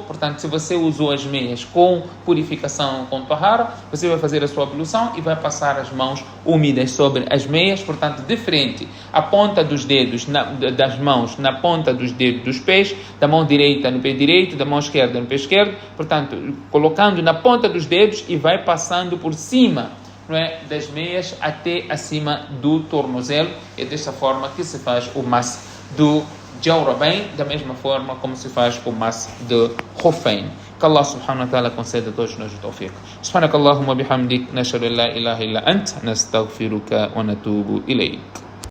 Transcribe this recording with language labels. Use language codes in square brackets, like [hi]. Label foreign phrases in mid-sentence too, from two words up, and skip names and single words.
[pt] Portanto, se você usou as meias com purificação, com tahara, você vai fazer a sua ablução e vai passar as mãos úmidas sobre as meias, portanto, de frente, a ponta dos dedos das mãos na ponta dos dedos dos pés, da mão direita no pé direito, da mão esquerda no pé esquerdo, portanto, colocando na ponta dos dedos e vai passando por cima, não é, das meias até acima do tornozelo. É dessa forma que se faz o mas do jawrabain, da mesma forma como se faz o mas do khuffain. Que Allah [ar] سبحانه وتعالى [pt] conceda a todos nós o tawfiq. [ar] سبحانك اللهم بحمدك نشهد أن لا إله إلا أنت نستغفرك ونتوب إليك.